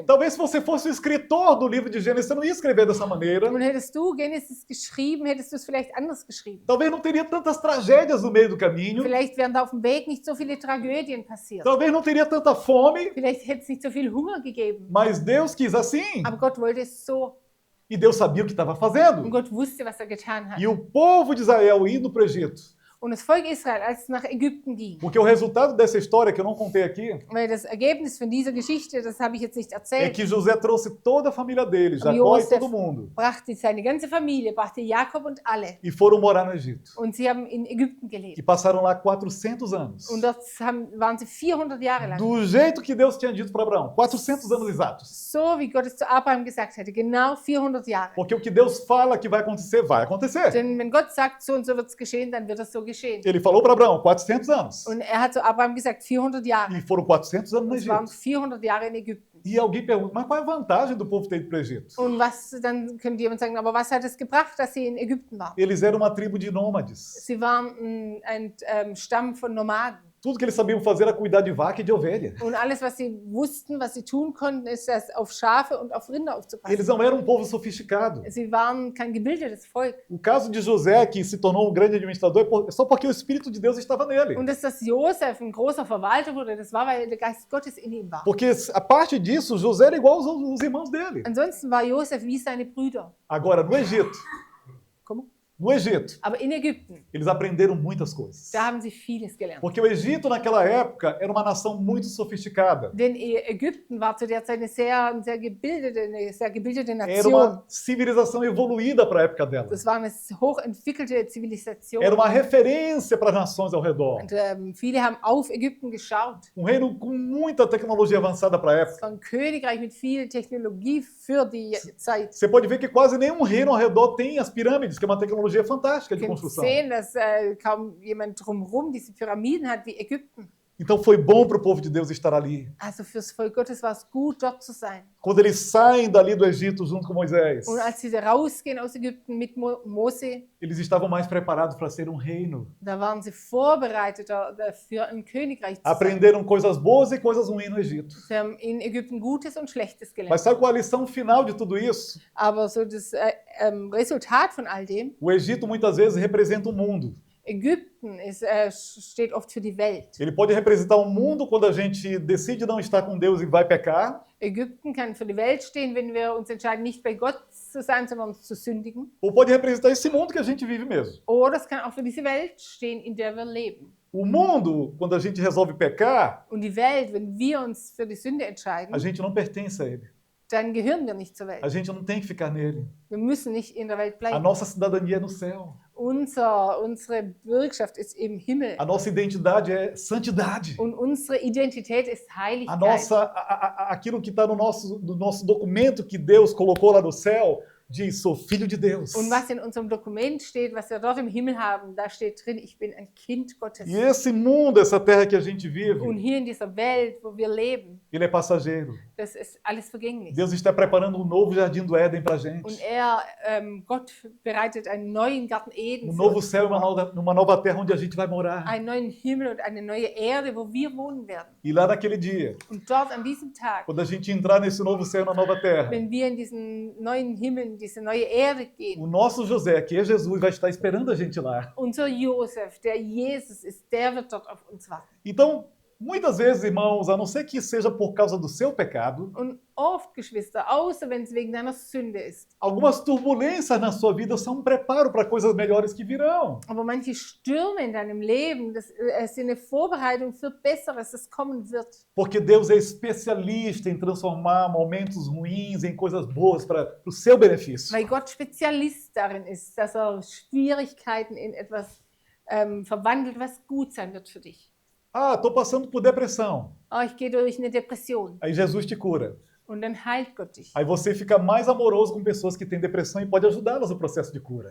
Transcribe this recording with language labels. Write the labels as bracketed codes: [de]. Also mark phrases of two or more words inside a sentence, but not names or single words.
[pt] Talvez se você fosse o escritor do livro de Gênesis, você não ia escrever dessa maneira. [de] Und hättest du Genesis geschrieben, hättest du es vielleicht anders geschrieben. [pt] Talvez não teria tantas tragédias no meio do caminho. [de] Vielleicht wären da auf dem Weg nicht so viele Tragödien passiert. [pt] Talvez não teria tanta fome. [de] Vielleicht hätte es nicht so viel Hunger gegeben. [pt] Mas Deus quis assim. [de] Aber Gott wollte es so. [pt] E Deus sabia o que estava [de] Und [pt] fazendo. [de] Gott wusste, was er getan hat. [pt] E o povo de Israel indo para o Egito. [de] Und das Volk Israel, als es nach Ägypten ging, [pt] Porque o resultado dessa história, que eu não contei aqui, [de] weil das Ergebnis von dieser Geschichte, das habe ich jetzt nicht [pt] é [de] erzählt, [pt] que José trouxe toda a família dele, Jacó e [de] Josef [pt] todo mundo. [de] brachte seine ganze Familie, brachte Jakob und alle. [pt] E foram morar no Egito. [de] Und sie haben in Ägypten [pt] E [de] gelebt. [pt] passaram lá 400 anos. [de] Und dort waren sie 400 Jahre lang. [pt] Do jeito que Deus tinha dito para Abraão. 400 anos exatos. [de] So wie Gott es zu Abraham gesagt hatte, genau 400 Jahre. [pt] Porque o que Deus fala que vai acontecer. [de] Denn wenn Gott sagt, so und so wird es geschehen, dann wird es so geschehen. [pt] Ele falou para Abraão, 400 anos. [de] Und er hat zu Abraham gesagt, 400 Jahre. [pt] E foram 400 anos no [de] Es waren [pt] Egito. [de] 400 Jahre in Ägypten. [pt] E alguém pergunta, mas qual é a vantagem do povo ter ido para o Egito? [de] Und dann könnte jemand sagen, aber was hat es gebracht, dass sie in Ägypten waren? [pt] Eles eram uma tribo de nômades. [de] Sie waren ein Stamm von Nomaden. [pt] Tudo que eles sabiam fazer era cuidar de vaca e de ovelha. [de] Und alles, was sie wussten, was sie tun konnten, ist, das auf Schafe und auf Rinder aufzupassen. [pt] Eles não eram um povo sofisticado. [de] Sie waren kein gebildetes Volk. [pt] O caso de José, que se tornou um grande administrador, é só porque o Espírito de Deus estava nele. [de] Und dass Josef ein großer Verwalter wurde, das war, weil der Geist Gottes in ihm war. [pt] Porque, a parte disso, José era igual aos irmãos dele. [de] Ansonsten war Josef wie seine Brüder. [pt] Agora, no Egito, Como? no Egito, [de] Aber in Ägypten, [pt] eles aprenderam muitas coisas. [de] da haben sie vieles gelernt. [pt] Porque o Egito, naquela época, era uma nação muito sofisticada. [de] Denn Ägypten war zu der Zeit eine sehr gebildete [pt] Era [de] Nation. [pt] uma civilização evoluída para a época dela. [de] Das war eine hochentwickelte Zivilisation. [pt] Era uma referência para as nações ao redor. [de] Und viele haben auf Ägypten geschaut. [pt] Um reino com muita tecnologia avançada para a [de] Es [pt] época. [de] war ein Königreich mit viel Technologie für die Zeit. [pt] Você pode ver que quase nenhum reino ao redor tem as pirâmides, que é uma tecnologia fantástica de [de] Wir können [pt] construção. [de] sehen, dass kaum jemand drumherum diese Pyramiden hat wie Ägypten. [pt] Então foi bom para o povo de Deus estar ali. [de] Also fürs Volk Gottes war es gut, dort zu sein. [pt] Quando eles saem dali do Egito junto com Moisés, [de] Und als sie rausgehen aus Ägypten mit Mose, [pt] eles estavam mais preparados para ser um reino. [de] da waren sie vorbereitet für ein Königreich zu sein. [pt] Aprenderam coisas boas e coisas ruins no Egito. [de] Sie haben in Ägypten Gutes und Schlechtes [pt] Mas [de] gelernt. [pt] sabe qual a lição final de tudo isso? [de] Aber so das Resultat von all dem, [pt] O Egito muitas vezes representa o mundo. [de] Ägypten steht oft für die Welt. [pt] Ele pode representar o mundo quando a gente decide não estar com Deus e vai pecar, [de] Ägypten kann für die Welt stehen, wenn wir uns entscheiden, nicht bei Gott zu sein, sondern zu sündigen. [pt] ou pode representar esse mundo que a gente vive mesmo. [de] Oder es kann auch für diese Welt stehen, in der wir leben. [pt] O mundo, quando a gente resolve pecar, [de] Und die Welt, wenn wir uns für die Sünde entscheiden, [pt] a gente não pertence a ele. [de] dann gehören wir nicht zur Welt. [pt] A gente não tem que ficar nele. [de] Wir müssen nicht in der Welt [pt] A [de] bleiben. [pt] nossa cidadania é no céu. [de] Unsere Bürgschaft ist im Himmel. [pt] A nossa identidade é santidade. [de] Und unsere Identität ist [pt] A [de] Heiligkeit. [pt] nossa, aquilo que está no nosso documento que Deus colocou lá no céu, diz, sou filho de Deus. [de] Und was in unserem Dokument steht, was wir dort im Himmel haben, da steht drin, ich bin ein Kind Gottes. [pt] E esse mundo, essa terra que a gente [de] Und [pt] vive, [de] hier in dieser Welt, wo wir leben, [pt] ele é passageiro. [de] das ist alles vergänglich. [pt] Deus está preparando um novo jardim do Éden para a gente. [de] Und Gott bereitet einen neuen Garten Eden, [pt] Um [de] für [pt] novo [de] uns. [pt] céu e uma nova terra onde a gente vai morar. [de] Einen neuen Himmel und eine neue Erde, wo wir wohnen werden. [pt] E lá naquele dia, [de] Und dort an diesem Tag, [pt] quando a gente entrar nesse novo céu e na nova terra, [de] wenn wir in diesen neuen Himmel, in diese neue Erde gehen, [pt] o nosso José, que é Jesus, vai estar esperando a gente lá. [de] unser Josef, der Jesus ist, der wird dort auf uns warten. [pt] Então, muitas vezes, irmãos, a não ser que seja por causa do seu pecado, [de] Und oft, Geschwister, außer wenn es wegen deiner Sünde ist, [pt] algumas turbulências na sua vida são um preparo para coisas melhores que virão. [de] aber manche Stürme in deinem Leben, das sind eine Vorbereitung für Besseres, das kommen wird. [pt] Porque Deus é especialista em transformar momentos ruins em coisas boas para o seu benefício. [de] Weil Gott Spezialist darin ist, dass Schwierigkeiten in etwas verwandelt, was gut sein wird für dich. [pt] Ah, estou passando por depressão. [de] Oh, ich gehe durch eine Depression [pt] Aí Jesus te cura. [de] und dann heilt Gott dich. [pt] Aí você fica mais amoroso com pessoas que têm depressão e pode ajudá-las no processo de cura.